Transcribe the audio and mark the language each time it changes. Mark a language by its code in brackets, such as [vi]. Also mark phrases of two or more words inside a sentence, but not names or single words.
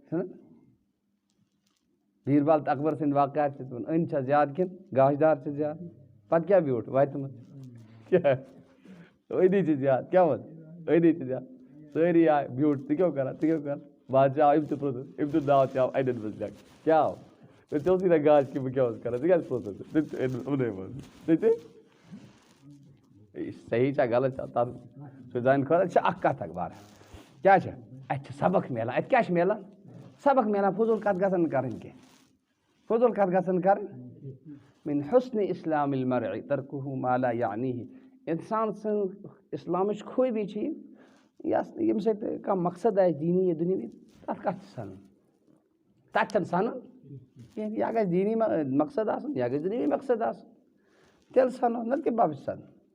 [ks] بیٖربل تہٕ اکبر سٕنٛدۍ واقعات چھِ تِمَن أنۍ چھا زیادٕ کِنہٕ گاشہٕ دار چھِ زیادٕ پَتہٕ کیٛاہ بیوٗٹھ وَتہِ منٛز کیٛاہ أنی چھِ زیادٕ کیٛاہ ووٚن أنی چھِ زیادٕ سٲری آے بیوٗٹھ ژٕ کیٛاہ کران بادشاہ آو أمۍ تہِ پرٛوژُس أمۍ دیُت داو تہِ آو اَنٮ۪ن منٛز لیٚکھ کیٛاہ آو ژےٚ ژوٚلسٕے نہ گاش کہِ بہٕ کیٛاہ اوسُس کران ژٕ کیٛازِ پرٛوژُس تہِ تہِ أنۍ یِمنٕے منٛز تہِ صحیح چھا غلط چھا تَتھ سُہ زانہِ خٲطرٕ چھِ اکھ کَتھ اکھ بارٕ کیٛاہ چھِ اَتہِ چھِ سبق میلان اَتہِ کیٛاہ چھِ میلان سبق میلان فضوٗل کَتھ گژھن نہٕ کَرٕنۍ کینٛہہ فضوٗل کَتھ گژھن نہٕ کَرٕنۍ [ar] مِن حُسنِ اِسلامِ المرء ترکُہُ ما لا یعنیہ [ks] اِنسان سٕنٛز اِسلامٕچ خوٗبی چھِ یہِ یۄس ییٚمہِ سۭتۍ کانٛہہ مقصد آسہِ دیٖنی یا دُنیاوی تَتھ کَتھ چھِ سَنُن تَتھ چھَنہٕ سَنُن کینٛہہ یا گژھِ دیٖنی مقصد آسُن یا گژھِ دُنیاوی مقصد آسُن تیٚلہِ سَنو نَتہٕ کَمہِ باپتھ چھِ سَنُن